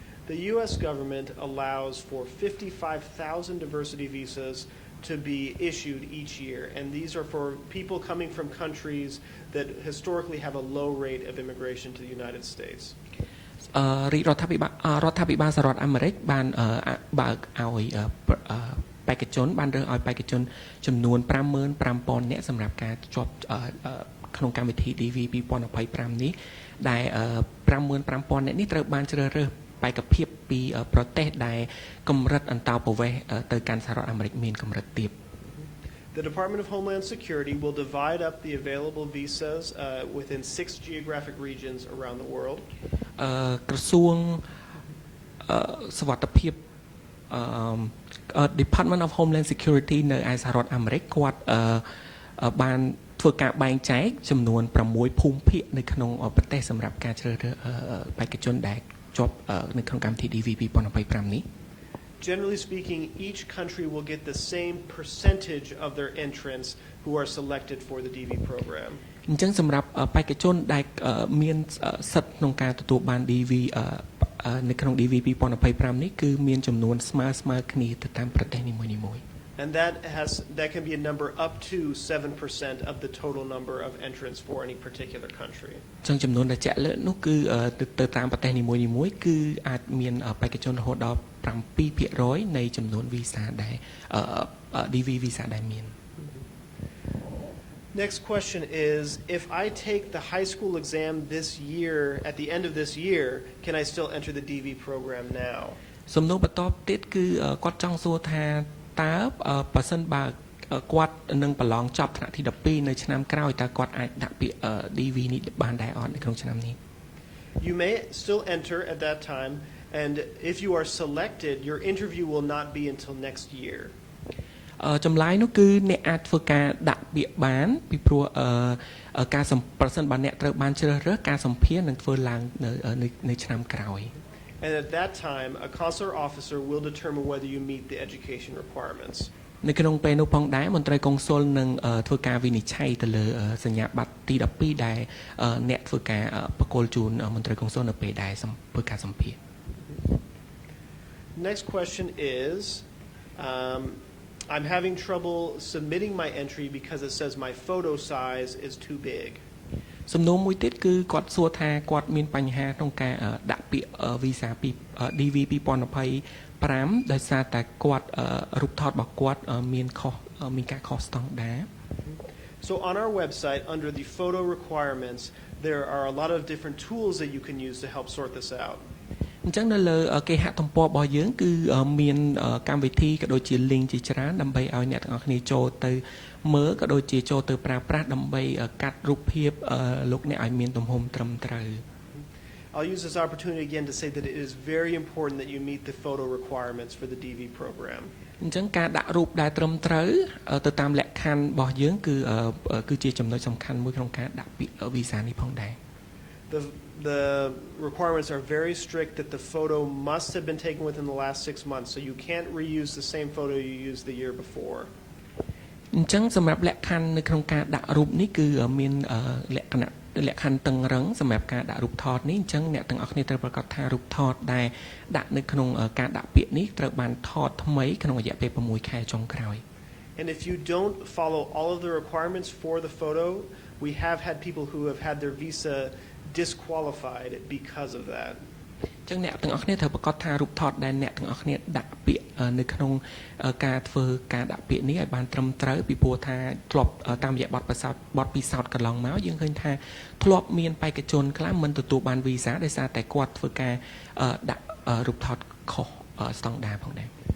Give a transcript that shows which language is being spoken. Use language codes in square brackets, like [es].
[en] The US government allows for 55,000 diversity visas to be issued each year, and these are for people coming from countries that historically have a low rate of immigration to the United States. [km] រាជរដ្ឋាភិបាលសហរដ្ឋអាមេរិកបានបើកឲ្យបេក្ខជនបានរើសឲ្យបេក្ខជនចំនួន 55,000 នាក់សម្រាប់ការជាប់ក្នុងកម្មវិធី DV 2025 នេះដែល 55,000 នាក់នេះត្រូវបានជ្រើសរើសបេក្ខភាពពីប្រទេសដែលកម្រិតអន្តោប្រវេសន៍ទៅកាន់សហរដ្ឋអាមេរិកមានកម្រិតទាប [en] The Department of Homeland Security will divide up the available visas within 6 geographic regions around the world. [km] ក្រសួងសុវត្ថិភាព Department of Homeland Security នៅឯសហរដ្ឋអាមេរិកគាត់បានធ្វើការបែងចែកចំនួន6ភូមិភាគនៅក្នុងប្រទេសសម្រាប់ការជ្រើសរើសបេក្ខជនដែលជាប់នៅក្នុងកម្មវិធី DV 2025នេះ [en] Generally speaking, each country will get the same percentage of their entrants who are selected for the DV program. [km] អញ្ចឹងសម្រាប់បេក្ខជនដែលមានសិទ្ធិក្នុងការទទួលបាន DV នៅក្នុង DV 2025នេះគឺមានចំនួនស្មើគ្នាទៅតាមប្រទេសនីមួយៗ [en] And that can be a number up to 7% of the total number of entrants for any particular country. [km] អញ្ចឹងចំនួនដែលជាក់លាក់នោះគឺទៅតាមប្រទេសនីមួយៗគឺអាចមានបេក្ខជនរហូតដល់ 7% នៃចំនួន visa ដែល DV visa ដែលមាន [en] Next question is, if I take the high school exam this year, at the end of this year, can I still enter the DV program now? [km] សំណួរបន្តទៀតគឺគាត់ចង់សួរថាតើបើសិនបើគាត់នឹងប្រឡងចប់ថ្នាក់ទី12នៅឆ្នាំក្រោយតើគាត់អាចដាក់ពាក្យ DV នេះបានដែរអត់នៅក្នុងឆ្នាំនេះ [en] You may still enter at that time, and if you are selected, your interview will not be until next year. [km] ចម្លើយនោះគឺអ្នកអាចធ្វើការដាក់ពាក្យបានពីព្រោះការប្រសិនបើអ្នកត្រូវបានជ្រើសរើសការសម្ភាសន៍នឹងធ្វើឡើងនៅឆ្នាំក្រោយ [en] And at that time, a consular officer will determine whether you meet the education requirements. [km] នៅក្នុងពេលនោះផងដែរមន្ត្រីកុងស៊ុលនឹងធ្វើការវិនិច្ឆ័យទៅលើសញ្ញាបត្រទី12ដែលអ្នកធ្វើការបកគលជូនមន្ត្រីកុងស៊ុលនៅពេលដែលធ្វើការសម្ភាសន៍ [en] Next question is, I'm having trouble submitting my entry because it says my photo size is too big. [km] សំណួរមួយទៀតគឺគាត់សួរថាគាត់មានបញ្ហាក្នុងការដាក់ពាក្យ visa DV 2025ដោយសារតែគាត់រូបថតរបស់គាត់មានការខុសស្តង់ដារ [en] So on our website, under the photo requirements, there are a lot of different tools that you can use to help sort this out. [km] អញ្ចឹងនៅលើគេហទំព័ររបស់យើងគឺមានកម្មវិធីក៏ដូចជា link ជាច្រើនដើម្បីឲ្យអ្នកទាំងអស់គ្នាចូលទៅមើលក៏ដូចជាចូលទៅប្រើប្រាស់ដើម្បីកាត់រូបភាពលោកអ្នកឲ្យមានទំហំត្រឹមត្រូវ [en] I'll use this opportunity again to say that it is very important that you meet the photo requirements for the DV program. [km] អញ្ចឹងការដាក់រូបដែលត្រឹមត្រូវទៅតាមលក្ខខណ្ឌរបស់យើងគឺជាចំណុចសំខាន់មួយក្នុងការដាក់ពាក្យ visa នេះផងដែរ [en] The requirements are very strict that the photo must have been taken within the last 6 months, so you can't reuse the same photo you used the year before. [km] អញ្ចឹងសម្រាប់លក្ខខណ្ឌនៅក្នុងការដាក់រូបនេះគឺមានលក្ខខណ្ឌតឹងរឹងសម្រាប់ការដាក់រូបថតនេះអញ្ចឹងអ្នកទាំងអស់គ្នាត្រូវប្រកាសថារូបថតដែលដាក់នៅក្នុងការដាក់ពាក្យនេះត្រូវបានថតថ្មីក្នុងរយៈពេល6ខែចុងក្រោយ [en] And if you don't follow all of the requirements for the photo, we have had people who have had their visa disqualified because of that. [km] អញ្ចឹងអ្នកទាំងអស់គ្នាត្រូវប្រកាសថារូបថតដែលអ្នកទាំងអស់គ្នាដាក់ពាក្យនៅក្នុងការធ្វើការដាក់ពាក្យនេះឲ្យបានត្រឹមត្រូវពីព្រោះថាធ្លាប់តាមរយៈបទពិសោធន៍កន្លងមកយើងឃើញថាធ្លាប់មានបេក្ខជនខ្លះមិនទទួលបានវីសាដោយសារតែគាត់ធ្វើការដាក់រូបថតខុសស្តង់ដារផងដែរ